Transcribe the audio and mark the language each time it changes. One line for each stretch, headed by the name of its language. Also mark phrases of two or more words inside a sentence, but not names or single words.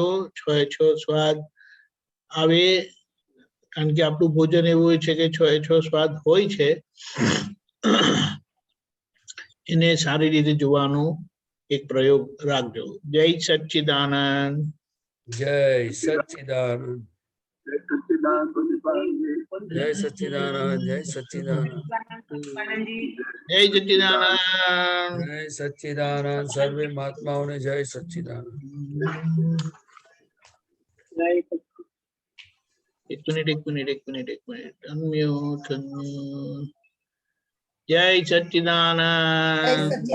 Gujarati: 6 સ્વાદ આવે, કારણ કે આપણું ભોજન એવું હોય છે કે 6 સ્વાદ હોય છે, એને સારી રીતે જોવાનો એક પ્રયોગ રાખજો. જય સચ્ચિદાનંદ. જય સચ્ચિદાનંદ. જય સચ્ચિદાનંદ। જય સચ્ચિદાનંદ। જય સચ્ચિદાનંદ। જય સચ્ચિદાનંદ। સર્વે મહાત્માઓને જય સચ્ચિદાનંદ।
English: एक minute unmute.
Gujarati: જય સચ્ચિદાનંદ।